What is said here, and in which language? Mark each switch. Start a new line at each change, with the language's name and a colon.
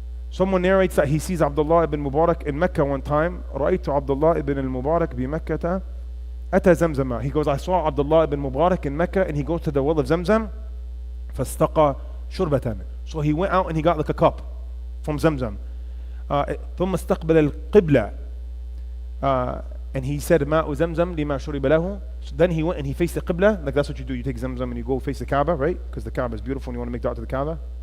English: Someone narrates that he sees Abdullah ibn Mubarak in Mecca one time.
Arabic: رأيت عبد الله ibn المبارك بمكة أتى زمزم.
English: He goes, I saw Abdullah ibn Mubarak in Mecca, and he goes to the well of ZamZam.
Arabic: فاستقى شربة.
English: So he went out and he got like a cup from ZamZam.
Arabic: ثم استقبل القبلة.
English: And he said,
Arabic: ماء زمزم لما شرب له.
English: So then he went and he faced the Qibla. Like that's what you do. You take ZamZam and you go face the Kaaba, right? Because the Kaaba is beautiful and you want to make dua to the Kaaba.